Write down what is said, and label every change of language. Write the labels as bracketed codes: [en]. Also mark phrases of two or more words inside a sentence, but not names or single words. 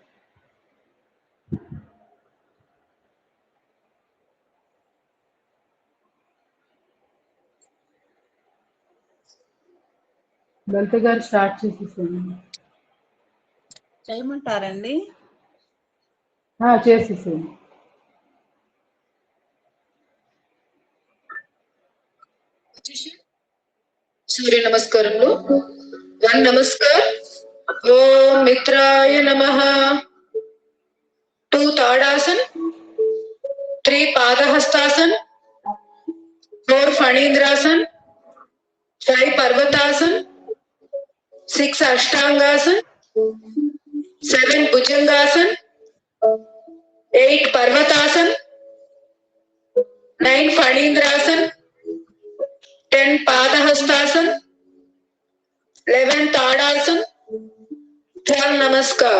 [te] లలిత గారు స్టార్ట్ చేసేసాను. చేయమంటారండి? చేసేసాను. సూర్య నమస్కారంలో [sa] One नमस्कार। ॐ मित्राय नमः. 2 Tadasan, 3 Padahastasana, 4 Phanindrasana, 5 Parvatasana, 6 Ashtangasana, 7 Bhujangasana, 8 Parvatasana, 9 Phanindrasana, 10 Padahastasana, 11 Tadasana, 12 Namaskar.